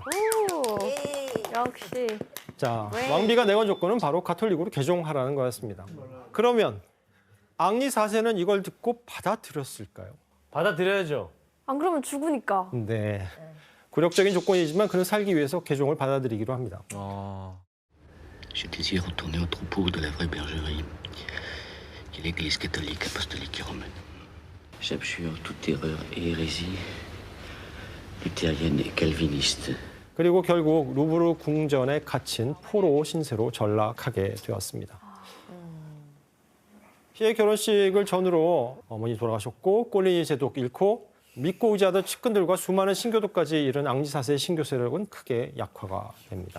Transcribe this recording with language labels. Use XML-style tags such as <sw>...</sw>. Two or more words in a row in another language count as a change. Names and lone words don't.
<ko>오, 역시. 자, 왜? 왕비가 내건 조건은 바로 가톨릭으로 개종하라는 거였습니다. 그러면 앙리 4세는 이걸 듣고 받아들였을까요? 받아들여야죠. 안 그러면 죽으니까. 네. 굴욕적인 조건이지만 그는 살기 위해서 개종을 받아들이기로 합니다.</ko> <fr>Je désire retourner au troupeau de la vraie bergerie, qui est l'Église catholique, apostolique et romaine. J'abjure toute erreur et hérésie luthérienne et calviniste.</fr> <ko>그리고 결국 루브르 궁전에 갇힌 포로 신세로 전락하게 되었습니다. 피해 결혼식을 전후로 어머니 돌아가셨고 꼴리니 제독 잃고 믿고 의지하던 측근들과 수많은 신교도까지 이른 앙리 4세의 신교 세력은 크게 약화가 됩니다.</ko>